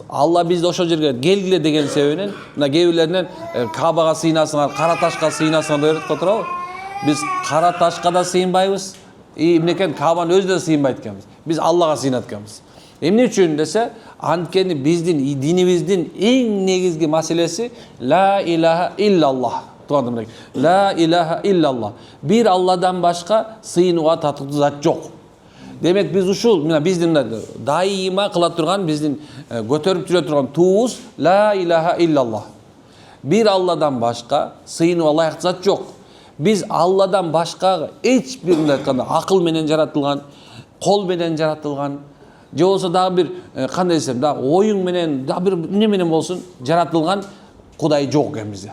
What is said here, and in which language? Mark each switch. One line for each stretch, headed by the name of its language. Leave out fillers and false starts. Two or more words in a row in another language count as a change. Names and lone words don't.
Kyrgyz: Алла бизди ошол жерге келгиле деген себебинен, мына кээ бирлеринен Каабага сыйынасыңар, кара ташка сыйынасыңар деп атат турабы? Биз кара ташка да сыйынбайбыз. Эмне экен? Каабанын өзүнө да сыйынбайт экенбиз. Биз Аллага сыйынат экенбиз. Эмне үчүн десе, анткени биздин динибиздин эң негизги маселеси
Arabic: لا إله إلا الله. Тугандым, لا إله إلا الله.
Kyrgyz: Бир Алладан башка сыйынууга татыктуу зат жок. Демек биз ушул мына биздин дайыма кыла турган, биздин көтөрүп жүрө турган туубуз
Arabic: لا إله إلا الله.
Kyrgyz: Бир Алладан башка сыйынууга ылайыктуу зат жок. Биз Алладан башка эч бир мындай айтканда акыл менен жаратылган, кол менен жаратылган, же болсо дагы бир кандай десем, дагы оюң менен, дагы бир эмне менен болсун жаратылган Кудай жок экен бизде.